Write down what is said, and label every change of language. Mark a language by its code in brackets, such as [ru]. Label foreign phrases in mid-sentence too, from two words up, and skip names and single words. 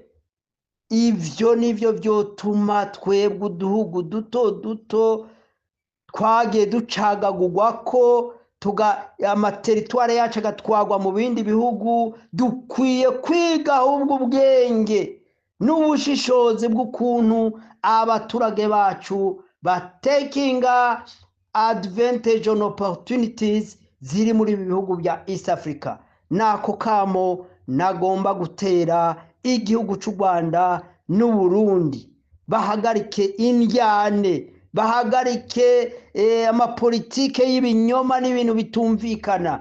[rn] Ivyo nivyo byotuma twebwe uduhugu duto duto twagiye ducagagurwa ko amateritware yacu agatwagwa mu bindi bihugu, dukwiye kwiga ahubwo ubwenge n'ubushishozi bw'ukuntu abaturage bacu batekinga [en] advantage on opportunities [rn] ziri muri ibi bihugu bya East Africa. Nako kamo nagomba gutera igihugu cy'u Rwanda n'u Burundi, bahagarike indyane, bahagarike amapolitike y'ibinyoma n'ibintu bitumvikana.